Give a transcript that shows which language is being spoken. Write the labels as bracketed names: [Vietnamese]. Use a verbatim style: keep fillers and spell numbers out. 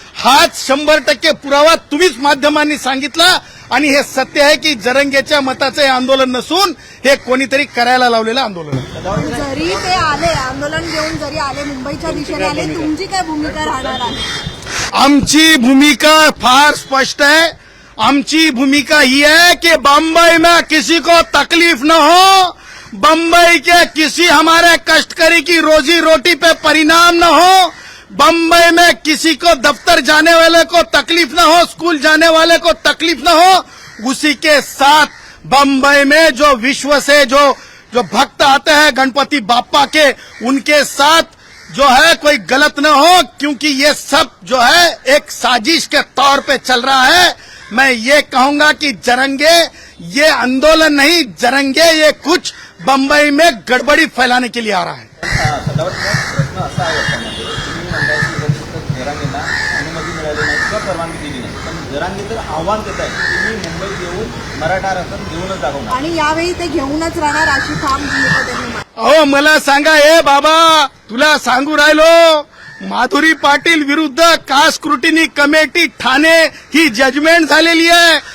[Marathi] हाच शंभर टक्के पुरावा तुम्हीच माध्यमांनी सांगितला आणि हे सत्य आहे की जरंगेच्या मताचं हे आंदोलन नसून हे कोणीतरी करायला लावलेलं आंदोलन आहे. जरी ते आले आंदोलन घेऊन जरी आले मुंबईच्या दिशेने आले तुमची काय भूमिका राहणार आहे? आमची भूमिका फार स्पष्ट है. आमची भूमिका ही [Hindi] है कि बम्बई में किसी को तकलीफ न हो, बम्बई के किसी हमारे कष्टकरी की रोजी रोटी पे परिणाम न हो, बम्बई में किसी को दफ्तर जाने वाले को तकलीफ न हो, स्कूल जाने वाले को तकलीफ न हो. उसी के साथ बम्बई में जो विश्व से जो जो भक्त आते हैं गणपति बापा के, उनके साथ जो है कोई गलत न हो, क्योंकि ये सब जो है एक साजिश के तौर पे चल रहा है. मैं ये कहूंगा कि जरंगे ये आंदोलन नहीं, जरंगे ये कुछ बम्बई में गड़बड़ी फैलाने के लिए आ रहा है. [Marathi] सदावर साहेब, प्रश्न असा आहे याच्यामध्ये, तुम्ही म्हणताय की उद्यापासून जरांगेला अनुमती मिळाली नाही किंवा परवानगी दिली नाही, पण जरांगे तर आव्हान देत आहे की मी मुंबईत येऊन मराठा आरक्षण घेऊनच दाखवणार. आणि यावेळी ते घेऊनच राहणार अशी ठाम भूमिका त्यांनी मांडली. अहो मला सांगा, ए बाबा तुला सांगू राहिलो, माधुरी पाटील विरुद्ध कास्ट स्क्रुटिनी कमिटी ठाणे ही जजमेंट झालेली आहे.